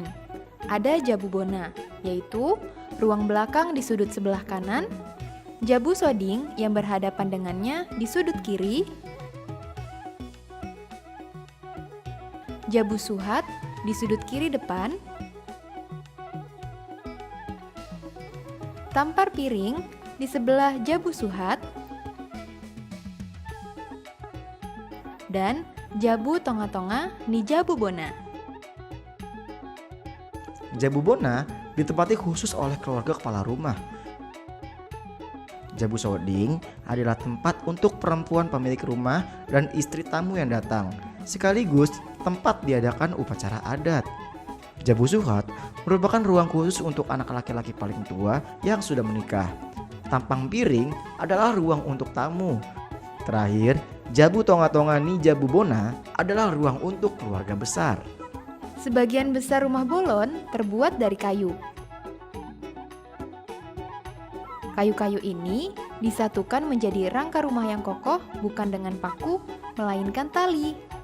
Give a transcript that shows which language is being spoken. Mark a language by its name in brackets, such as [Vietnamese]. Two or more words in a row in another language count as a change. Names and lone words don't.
[Indonesian] Ada jabu bona, yaitu ruang belakang di sudut sebelah kanan, jabu soding yang berhadapan dengannya di sudut kiri, jabu suhat di sudut kiri depan, tampar piring di sebelah jabu suhat, dan jabu tonga-tonga di jabu bona. Jabu bona ditempati khusus oleh keluarga kepala rumah. Jabu soding adalah tempat untuk perempuan pemilik rumah dan istri tamu yang datang, sekaligus tempat diadakan upacara adat. Jabu suhat merupakan ruang khusus untuk anak laki-laki paling tua yang sudah menikah. Tampang piring adalah ruang untuk tamu. Terakhir, jabu tonga-tonga ni jabu bona adalah ruang untuk keluarga besar. Sebagian besar rumah bolon terbuat dari kayu. Kayu-kayu ini disatukan menjadi rangka rumah yang kokoh bukan dengan paku, melainkan tali.